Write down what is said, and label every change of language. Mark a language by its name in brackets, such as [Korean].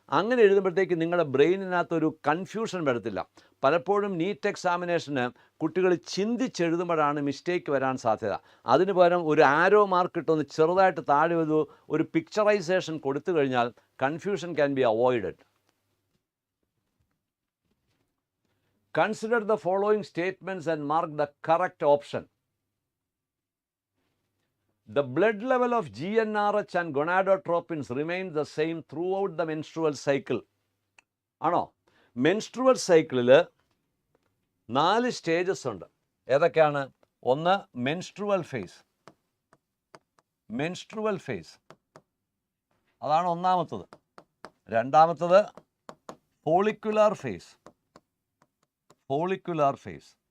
[Malayalam] അങ്ങനെ എഴുതുമ്പോഴത്തേക്ക് നിങ്ങളുടെ ബ്രെയിനിനകത്തൊരു കൺഫ്യൂഷൻ വരത്തില്ല. പലപ്പോഴും നീറ്റ് എക്സാമിനേഷന് കുട്ടികൾ ചിന്തിച്ചെഴുതുമ്പോഴാണ് മിസ്റ്റേക്ക് വരാൻ സാധ്യത. അതിന് പകരം ഒരു ആരോ മാർക്ക് ഇട്ടൊന്ന് ചെറുതായിട്ട് താഴെ ഒരു പിക്ചറൈസേഷൻ കൊടുത്തു കഴിഞ്ഞാൽ [English] Confusion can be avoided. Consider the following statements and mark the correct option. The blood level of GnRH and gonadotropins remains the same throughout the menstrual cycle. [Malayalam] ആണോ? മെൻസ്ട്രുവൽ സൈക്കിളിൽ 4 stages ഉണ്ട്. ഏതൊക്കെയാണ്? ഒന്ന് മെൻസ്ട്രുവൽ ഫേസ്. മെൻസ്ട്രുവൽ ഫേസ് അതാണ് ഒന്നാമത്തത്. രണ്ടാമത്തത് follicular face. Follicular face.